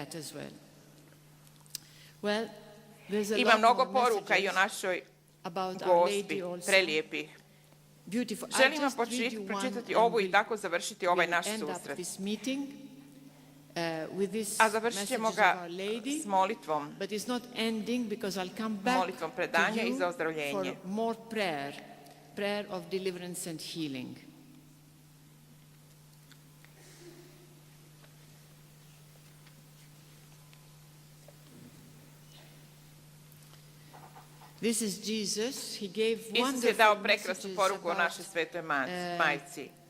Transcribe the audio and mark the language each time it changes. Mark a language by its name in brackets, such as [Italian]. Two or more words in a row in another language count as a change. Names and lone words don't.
[Croatian] Ima mnogo poruka i o našoj Gospi, prelijepih. Želim vam pročitati ovu i tako završiti ovaj naš susret. A završit ćemo ga s molitvom. Molitvom predanja i za ozdravljenje. [English] Prayer of deliverance and healing. [Croatian] Isus je dao prekrasnu poruku o našoj svetoj majci.